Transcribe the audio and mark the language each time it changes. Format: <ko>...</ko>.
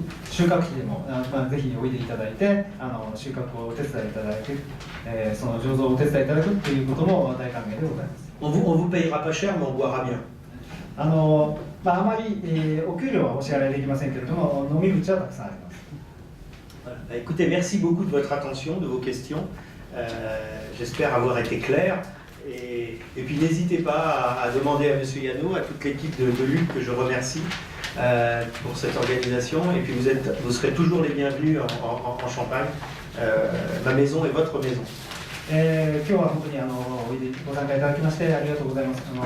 <ja>収穫期でも、ぜひおいでいただいて収穫をお手伝いいただく、その醸造をお手伝いいただくということも大歓迎でございます。</ja> <fr>On vous payera pas cher, mais on boira bien.</fr> <ja>あまり、お給料はお支払いできませんけれども、飲み口はたくさんあります。</ja> <fr>Écoutez, merci beaucoup de votre attention, de vos questions. J'espère avoir été clair. Et puis n'hésitez pas à demander à M. Yano, à toute l'équipe de Luc que je remercie pour cette organisation. Et puis vous serez toujours les bienvenus en Champagne. Ma maison est votre maison.</fr> <ja>今日は本当にご参加いただきましてありがとうございます。</ja>